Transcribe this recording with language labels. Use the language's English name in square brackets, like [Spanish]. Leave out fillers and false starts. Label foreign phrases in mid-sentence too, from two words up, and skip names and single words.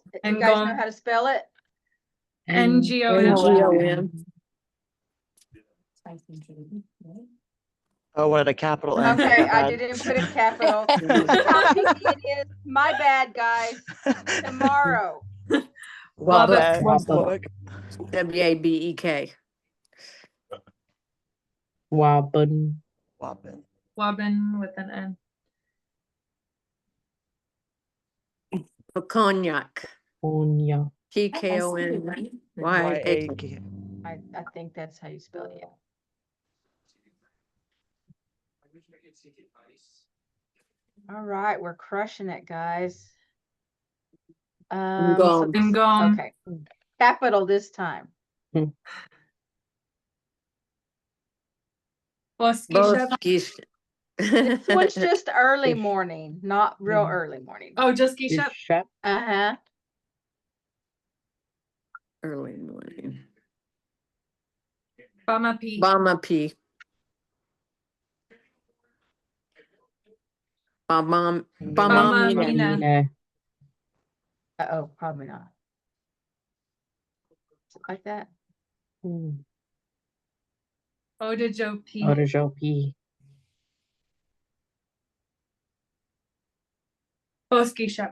[English] you guys know Ngom. how to spell it? NGOM. Oh, what a capital N. Okay, My I bad. didn't put a capital. Look how easy it is. My bad, guys. Tomorrow. Wabak. Wabak. Wabek. Wabun. Wabin. Wabin with an N. Cognac. Onya. PKONYAK. Y-A-K. I think that's how you spell it. Yeah. All right, we're crushing it, guys. Ngom. Ngom. Okay. Capital this time. Both Both geese. This one's just early morning, not real early morning. Oh, just Geisha? Bishop. Uh-huh. Early morning. Bama P. Bama P. Bama Bama Mina. Mina. Mina. Uh-oh, probably not. Like that. Odajo P. Odajo P. Both Geisha.